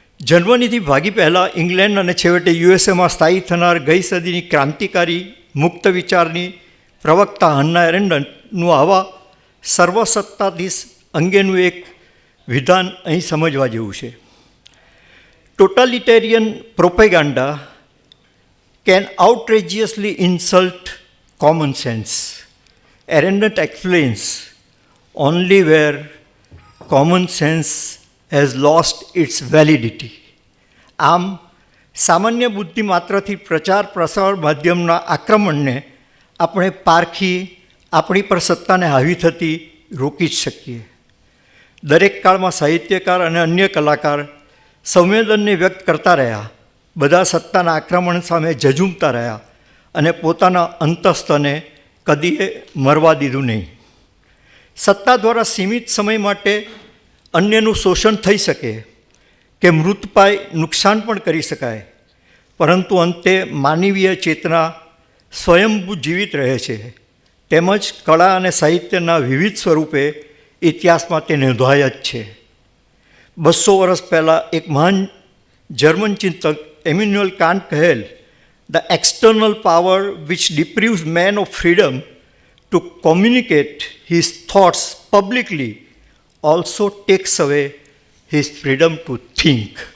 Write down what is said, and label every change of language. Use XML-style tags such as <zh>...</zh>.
<gu>જર્મનીથી ભાગી પહેલાં ઇંગ્લેન્ડ અને છેવટે યુએસએમાં સ્થાયી થનાર ગઈ સદીની ક્રાંતિકારી મુક્ત વિચારની પ્રવક્તા હન્ના એરેન્ડનું આવા સર્વસત્તાધીશ અંગેનું એક વિધાન અહીં સમજવા જેવું છે.</gu> <en>Totalitarian propaganda can outrageously insult common sense. Arendt explains only where common sense has lost its validity.</en> <gu>આમ સામાન્ય બુદ્ધિ માત્રથી પ્રચાર પ્રસાર માધ્યમના આક્રમણને આપણે પારખી આપણી પર સત્તાને હાવી થતી રોકી જ શકીએ. દરેક કાળમાં સાહિત્યકાર અને અન્ય કલાકાર સંવેદનને વ્યક્ત કરતા રહ્યા, બધા સત્તાના આક્રમણ સામે ઝઝૂમતા રહ્યા અને પોતાના અંતઃસ્તને કદીએ મરવા દીધું નહીં. સત્તા દ્વારા સીમિત સમય માટે અન્યનું શોષણ થઈ શકે કે મૃતપાય નુકસાન પણ કરી શકાય, પરંતુ અંતે માનવીય ચેતના સ્વયંભૂ જીવિત રહે છે. તેમજ કળા અને સાહિત્યના વિવિધ સ્વરૂપે ઇતિહાસમાં તે નોંધાય જ છે. 200 વર્ષ પહેલાં એક મહાન German ચિંતક એમ્યુન્યુઅલ can't કહેલ,</gu> <en>"The external power which deprives man of freedom to communicate his thoughts publicly also takes away his freedom to think."</en>